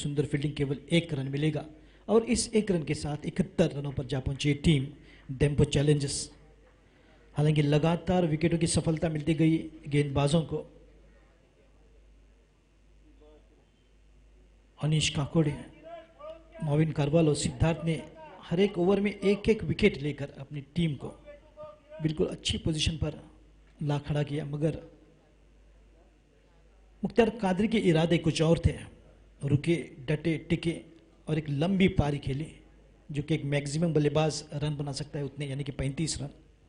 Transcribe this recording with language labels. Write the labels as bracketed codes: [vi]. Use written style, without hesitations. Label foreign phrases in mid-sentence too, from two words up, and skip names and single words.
[hi] सुंदर फील्डिंग, केवल 1 रन मिलेगा और इस 1 रन के साथ 71 रनों पर जा पहुंची टीम डेम्पो चैलेंजर्स। हालांकि लगातार विकेटों की सफलता मिलती गई गेंदबाजों को। अनीश काकोड़े, मोविन कारवाल और सिद्धार्थ ने हर एक ओवर में एक एक विकेट लेकर अपनी टीम को बिल्कुल अच्छी पोजीशन पर ला खड़ा किया, मगर मुख्तार कादरी के इरादे कुछ और थे। रुके, डटे, टिके और एक लंबी पारी खेली, जो कि एक मैक्सिमम बल्लेबाज रन बना सकता है उतने, यानी कि 35 रन।